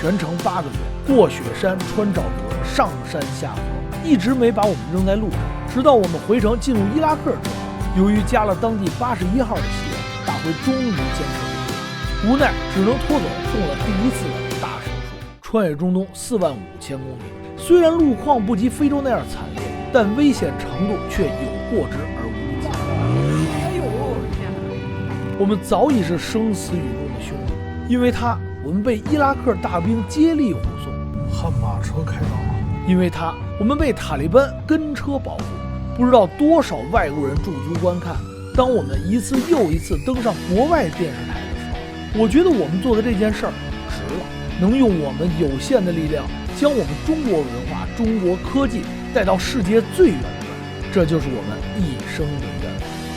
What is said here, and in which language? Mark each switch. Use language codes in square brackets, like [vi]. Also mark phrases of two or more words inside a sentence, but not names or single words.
[zh] 全程8個月，過雪山、穿沼澤、上山下河，一直沒把我們扔在路上，直到我們回程進入伊拉克之後，由於加了當地81號的血，大輝終於堅持不住，無奈只能拖走中了第1次的大手術。穿越中東45000公里。虽然路況不及非洲那樣惨烈，但危險程度卻有過之而無不及。哎呦，天哪！我們早已是生死与共的兄弟，因为他，我们被伊拉克大兵接力护送。悍马车開道，因為他，我們被塔利班跟車保護。不知道多少外國人駐足觀看。當我們一次又一次登上國外電視台的時候，我覺得我們做的這件事兒值了，能用我們有限的力量，將我們中國文化、中國科技帶到世界最遠端，這就是我們一生的願望。